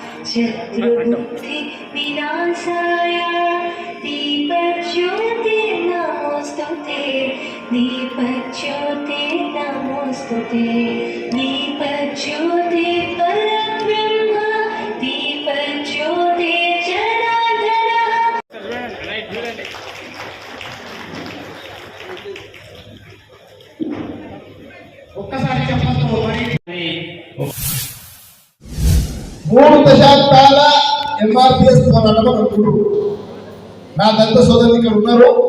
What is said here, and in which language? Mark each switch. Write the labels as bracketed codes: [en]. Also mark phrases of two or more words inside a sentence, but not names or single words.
[sa] शत्रुबुद्धि विनाशाय दीपज्योति नमोस्तुते दीपज्योति नमोस्तुते दीपज्योति परब्रह्म दीपज्योति जनार्दनः। [te] ఒక్కసారి చెప్పండి. 3 దశాబ్దాల ఎంఆర్పిఎస్ పోరాటం అనుకుంటున్నారు. నా దళిత సోదరులు ఇక్కడ ఉన్నారు.